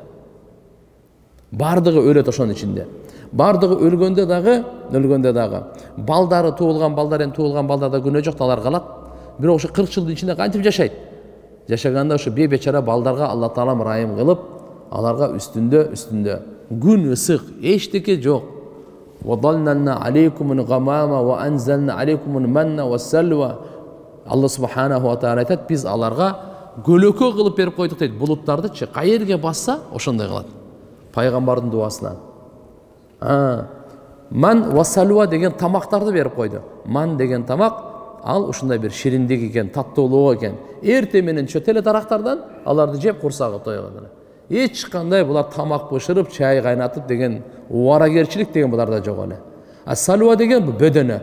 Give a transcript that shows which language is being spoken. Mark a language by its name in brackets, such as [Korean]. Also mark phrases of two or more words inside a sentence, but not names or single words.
[Kyrgyz] Бардыгы өлөт ошонун ичинде. Бардыгы өлгөндө дагы балдары туулган балдар да күнөө жок, алар калат. Бирок ошо 40 жылдын ичинде кантип жашайт? Жашаганда ошо бечара балдарга Алла Таала ырайым кылып, аларга үстүндө күн ысык, эчтеке жок. [Arabic] وَضَلَّلْنَا عَلَيْكُمُ الْغَمَامَ وَأَنْزَلْنَا عَلَيْكُمُ الْمَنَّ وَالسَّلْوَى. [Kyrgyz] Алла [Arabic] سبحانه وتعالى [Kyrgyz] айтат, биз аларга көлөкө кылып берип койдук дейт. Булуттардычы кайерге басса ошондой кылат. Пайгамбардын дуасынан. Ман ва салва деген тамактарды берип койду. Ман деген тамак, ал ушундай бир шириндик экен, таттуулук экен. Эрте менен чөтеле дарактардан аларды жеп курсагы тойгон. Эч кандай булар тамак бышырып, чай кайнатып деген убарагерчилик деген буларда жок эле. А салва деген бу бөдөнө.